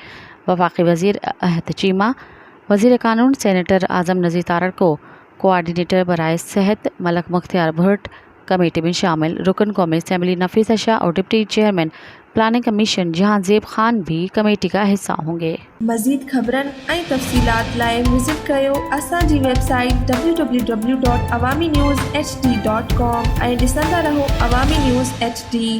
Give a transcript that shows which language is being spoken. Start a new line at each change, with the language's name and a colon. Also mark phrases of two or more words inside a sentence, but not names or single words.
Urdu: وفاقی وزیر چیمہ، وزیر قانون سینیٹر اعظم نذیر تارڑ کو کوآرڈینیٹر برائے صحت، ملک مختار بھٹ کمیٹی میں شامل، رکن قومی اسمبلی نفیس شاہ اور ڈپٹی چیئرمین پلاننگ کمیشن جہاں زیب خان بھی کمیٹی کا حصہ ہوں گے۔
Sindhi: مزید خبرن ऐं तफ़सीलात लाइ विज़िट कयो असांजी वेबसाइट www.awamiNewsHD.com ऐं ॾिसंदा रहो अवामी न्यूज़ HD।